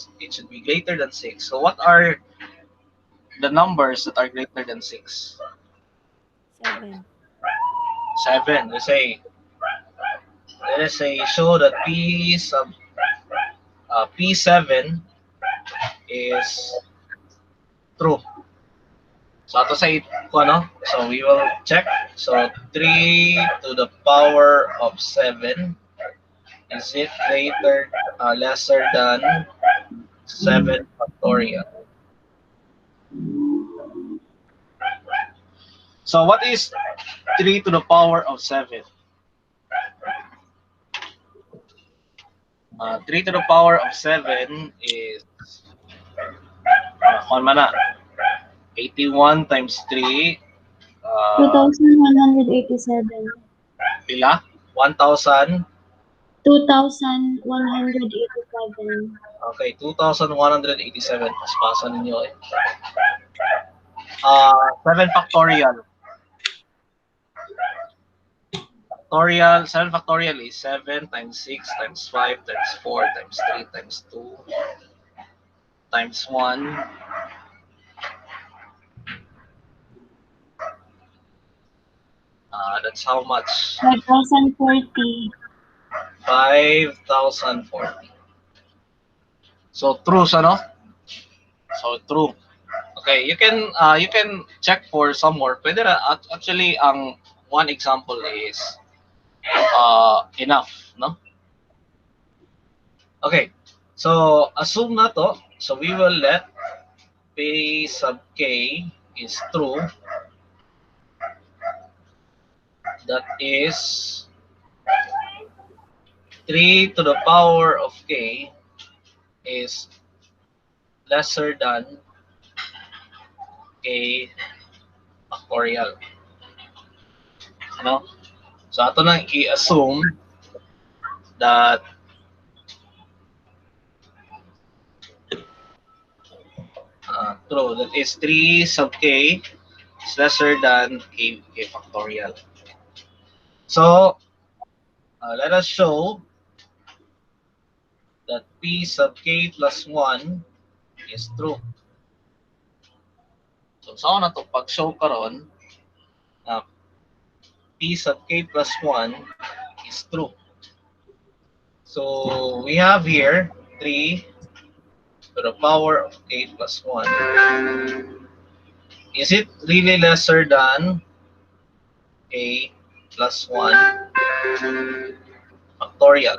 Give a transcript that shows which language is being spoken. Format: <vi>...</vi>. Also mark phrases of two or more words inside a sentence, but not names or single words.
<en>It should be greater than 6. So what are the numbers that are greater than 6? 7. 7. Let us say show that P7 is true.</en> <ceb>So ato sa ano?</ceb> <en>So we will check. So 3 to the power of 7, is it lesser than 7 factorial? So what is 3 to the power of 7? 3 to the power of 7 is on mana 81 times 3, 2,187.</en> <ceb>pila? 1,000.</ceb> <en>2,187. Okay, 2,187.</en> <ceb>Paspasan ninyo eh.</ceb> <en>7 factorial. 7 factorial is 7 times 6 times 5 times 4 times 3 times 2 times 1. That's how much? 5,040. 5,040. So true, ano? So true. Okay, you can check for some more.</en> <ceb>Pwede na,</ceb> <en>actually ang one example is enough, no? Okay. So assume na to. So we will let P sub k is true. That is 3 to the power of k is lesser than k factorial.</en> <ceb>Ano?</ceb> <en>So</en> <ceb>ato nang i-assume</ceb> <en>that true, that is 3 sub k is lesser than k factorial. So let us show that p sub k plus 1 is true. So</en> <ceb>saan na to pag-show karon na</ceb> <en>p sub k plus 1 is true. So we have here 3 to the power of k plus 1. Is it really lesser than k plus 1 factorial?</en>